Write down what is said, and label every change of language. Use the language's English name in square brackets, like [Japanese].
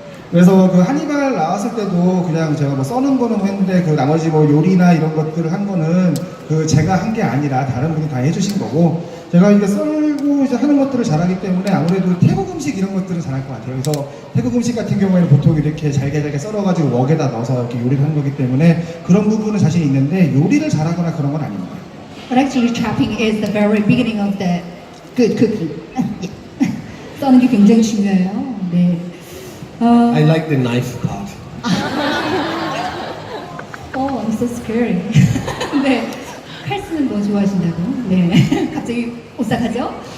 [Korean] 그래서 그 한니발 나왔을 때도 그냥 제가 뭐 써는 거는 했는데 그 나머지 뭐 요리나 이런 것들을 한 거는 그 제가 한 게 아니라 다른 분이 다 해주신 거고, 제가 이게 썰고 이제 하는 것들을 잘하기 때문에 아무래도 태국 음식 이런 것들은 잘할 것 같아요. 그래서 태국 음식 같은 경우에는 보통 이렇게 잘게 썰어가지고 웍에다 넣어서 이렇게 요리를 하는 거기 때문에 그런 부분은 자신 있는데 요리를 잘하거나 그런 건 아닙니다. [English] But actually, chopping is the very beginning of the good cooking. [Korean] 써는 게 굉장히 중요해요. 네. [English] I like the knife part. Oh, I'm so scary. 네. [Korean] 칼 쓰는 거 좋아하신다고. 네. 갑자기 오싹하죠?